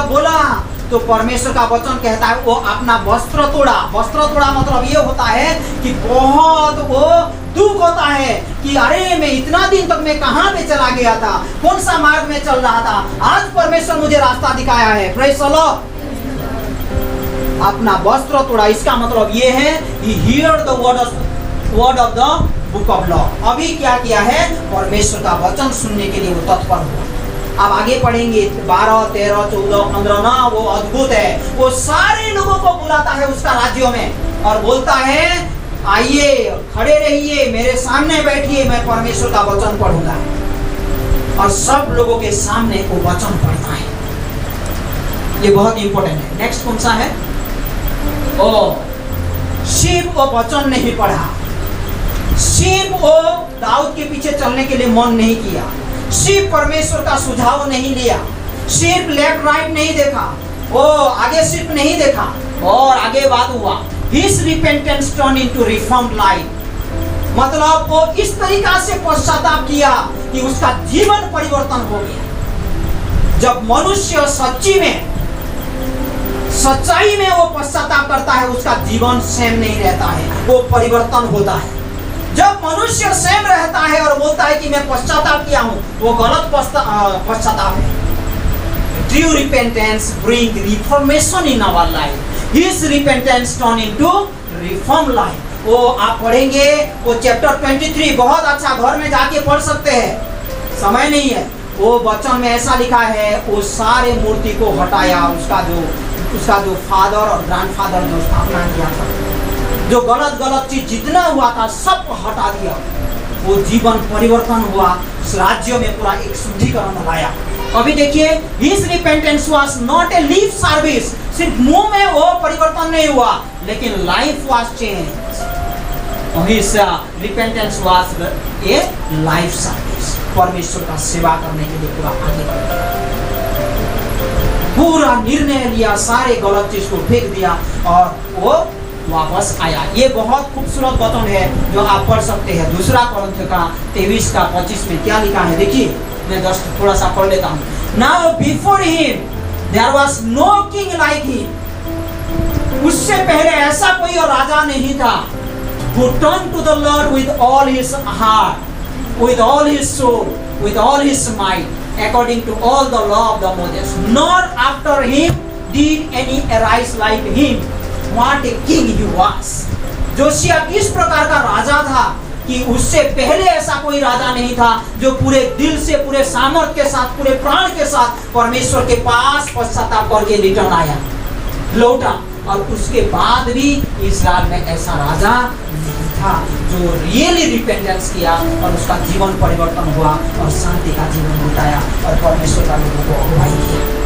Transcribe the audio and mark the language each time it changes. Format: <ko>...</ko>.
<hi>जब बोला तो परमेश्वर का वचन कहता है वो अपना वस्त्र तोड़ा। वस्त्र तोड़ा मतलब ये होता है कि बहुत वो दुख होता है कि अरे मैं इतना दिन तक मैं कहाँ पे चला गया था, कौन सा मार्ग में चल रहा था, आज परमेश्वर मुझे रास्ता दिखाया है।</hi> <en>Praise the Lord.</en> <hi>अपना वस्त्र तोड़ा, इसका मतलब ये है</hi> <en>he heard the word of the book of law।</en> <hi>अभी क्या किया है? परमेश्वर का वचन सुनने के लिए वो तत्पर हुआ। अब आगे पढ़ेंगे 12, 13, 14, 15 ना, वो अद्भुत है। वो सारे लोगों को बुलाता है उसका राज्यों में और बोलता है आइए, खड़े रहिए, मेरे सामने बैठिए, मैं परमेश्वर का वचन पढ़ूंगा। और सब लोगों के सामने वो वचन पढ़ता है। ये बहुत इंपॉर्टेंट है। नेक्स्ट कौन सा है? शिव वो वचन नहीं पढ़ा, शिव वो दाऊद के पीछे चलने के लिए मन नहीं किया, शिव परमेश्वर का सुझाव नहीं लिया, शिव लेफ्ट राइट नहीं देखा, वो आगे शिव नहीं देखा। और आगे बात हुआ,</hi> <en>his repentance turned into reformed life।</en> <hi>मतलब वो इस तरीका से पश्चाताप किया कि उसका जीवन परिवर्तन हो गया। जब मनुष्य सच्चाई में वो पश्चाताप करता है, उसका जीवन सेम नहीं रहता है, वो परिवर्तन होता है। जब मनुष्य सेम रहता है और बोलता है कि मैं पश्चाताप किया हूं, वो गलत पश्चाताप है।</hi> <en>True repentance bring reformation in our life। His repentance turn into reformed life।</en> <hi>वो आप पढ़ेंगे, वो चैप्टर 23 बहुत अच्छा, घर में जाके पढ़ सकते हैं, समय नहीं है। वो वचन में ऐसा लिखा है, वो सारे मूर्ति को हटाया, उसका जो फादर और ग्रैंडफादर ने स्थापना किया था, जो गलत गलत चीज जितना हुआ था सब हटा दिया। वो जीवन परिवर्तन हुआ, इस राज्य में पूरा एक शुद्धिकरण लाया।</hi> <en>अभी देखिए, his repentance was not a lip service,</en> <hi>सिर्फ मुंह में वो परिवर्तन नहीं हुआ, लेकिन</hi> <en>Life was change. His repentance was a life service,</en> <hi>परमेश्वर का सेवा करने के लिए पूरा आगे बढ़ा, पूरा निर्णय लिया, सारे गलत चीज को फेंक दिया और वो वापस आया। ये बहुत खूबसूरत वचन है जो आप पढ़ सकते हैं। दूसरा कोरिन्थियों का 23:25 में क्या लिखा है, देखिए, मैं जस्ट थोड़ा सा पढ़ लेता हूँ।</hi> <en>now before him there was no king like him,</en> <hi>उससे पहले ऐसा कोई और राजा नहीं था,</hi> <en>who turned to the Lord with all his heart, with all his soul, with all his might, according to all the law of the Moses. Nor after him did any arise like him. What a king he was.</en> <hi>Josiah किस प्रकार का राजा था कि उससे पहले ऐसा कोई राजा नहीं था जो पूरे दिल से, पूरे सामर्थ के साथ, पूरे प्राण के साथ परमेश्वर के पास पश्चाताप करके रिटर्न आया, लौटा। और उसके बाद भी इस्राएल में ऐसा राजा नहीं था जो रियली रिपेंटेंस किया और उसका जीवन परिवर्तन हुआ और शांति का जीवन बिताया और परमेश्वर का लोगों को अगुवाई किया।</hi>